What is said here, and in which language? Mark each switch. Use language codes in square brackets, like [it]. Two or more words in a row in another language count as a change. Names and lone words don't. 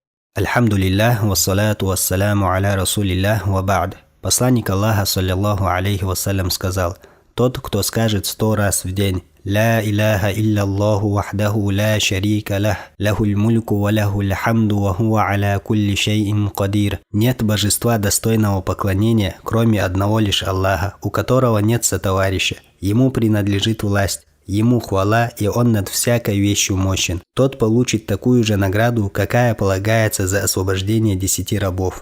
[ar] الحمد لله، والصلاة والسلام على رسول الله وبعد. [ru] Посланник Аллаха, [ar] صلى الله عليه وسلم, [ru] сказал: «Тот, кто скажет 100 раз в день [ar] «لا إله إلا الله وحده لا شريك له، له الملك وله الحمد وهو على كل شيء قدير». [ru] Нет божества достойного поклонения, кроме одного лишь Аллаха, у которого нет сотоварища. Ему принадлежит власть. Ему хвала, и он над всякой вещью мощен. Тот получит такую же награду, какая полагается за освобождение 10 рабов.